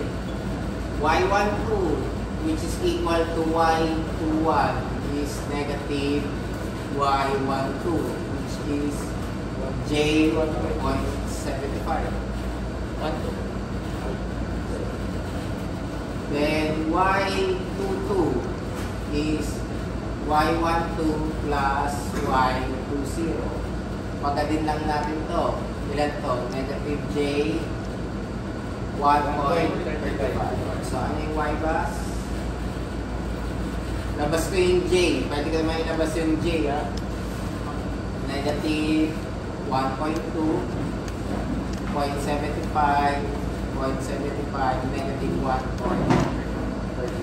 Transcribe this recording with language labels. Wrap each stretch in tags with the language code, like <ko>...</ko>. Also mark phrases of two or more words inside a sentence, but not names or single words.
<en>y12 which is equal to y21 is negative y12 which is j 1.75. Then y22 is y12 plus y20.</en> <tl>Pagkadin lang natin to. Ilan to?</tl> <en>Negative j 1.35.</en> <tl>So, ano yung y bus? Labas ko yung j. Pwede ko naman ilabas yung j, ha?</tl> <en>Negative 1.2, 0.75, 0.75, negative 1.35.</en>